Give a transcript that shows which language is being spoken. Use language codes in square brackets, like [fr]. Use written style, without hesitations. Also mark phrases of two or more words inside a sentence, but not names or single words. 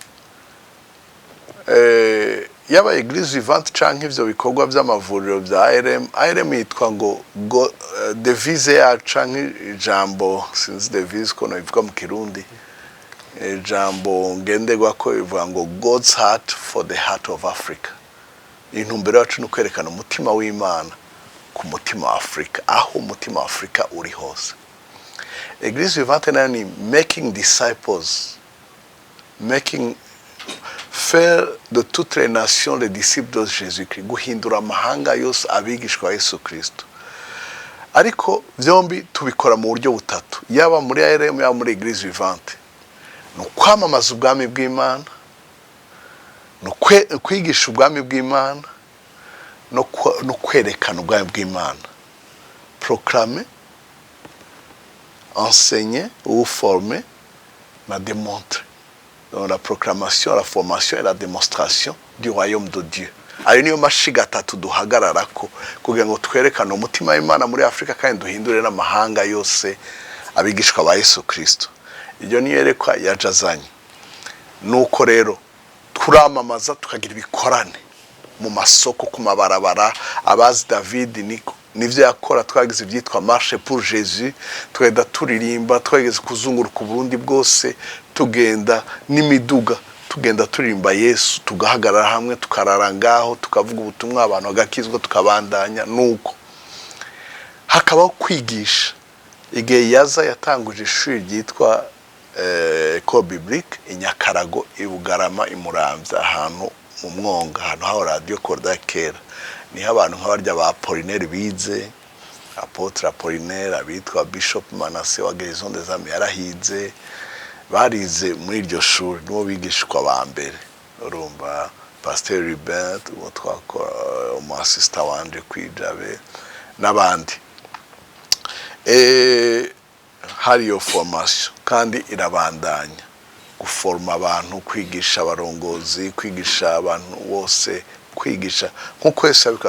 [rn] Yaba Eglise vivante canke ivyo bikorwa vy'amavuriro vya ARM yitwa ngo devise ya canke ijambo, sinzi devise ko novuga mu Kirundi, ijambo ngenderwa ko ivuga ngo [en] God's heart for the heart of Africa. [rn] Intumbero yacu no kwerekana umutima w'Imana ku mutima wa Afrika, aho umutima wa Afrika uri hose. Eglise vivante nayo ni [en] making disciples, [fr] faire de toutes les nations les disciples de Jésus-Christ, [rn] guhindura amahanga yose abigishwa ba Yesu Kristo. Ariko vyombi tubikora mu buryo butatu, yaba muri ARM yaba muri Eglise vivante. No kwamamaza ubwami bw'Imana, no kwigisha ubwami bw'Imana, no kwerekana ubwami bw'Imana. [fr] Proclamer, enseigner ou former, na démontrer. Dans la proclamation, la formation et la démonstration du royaume de Dieu. [rn] Ari niyo mashiga atatu duhagararako kugira ngo twerekane umutima w'Imana muri Afrika, kandi duhindure n'amahanga yose abigishwa ba Yesu Kristo. Iryo niyo yerekwa yajazanye. Nuko rero turamamaza, tukagira ibikorane mu masoko, ku mabarabara. Abazi David nivyo yakora, twagize ibyitwa marche pour Jésus, tweda turirimba, twageze kuzunguruka Burundi bwose, tugenda n'imiduga, tugenda turirimba Yesu, tugahagarara hamwe, tukarara ngaho, tukavuga ubutumwa, abantu bagakizwa, tukabandanya. Nuko hakabaho kwigisha. Igihe yaza yatanguje ishuri ryitwa École biblique inyakarago, ibugarama, imuramvya, ahantu mu Mwonga, ahantu ha radio Korda kera. Niho abantu nk'abarya ba Apollinaire bize, Apotre Apollinaire, abitwa Bishop Manasse wa Guérison des âmes yarahize, barize muri iryo shuri, nibo bigishwa ba mbere. Urumva Pasteur Edmond, uwo twakora umu assistant wanje kwijabe n'abandi. Hari yo formation kandi irabandanya, guforma abantu, kwigisha abarongozi, kwigisha abantu bose, kwigisha nkuko Yesu abikora.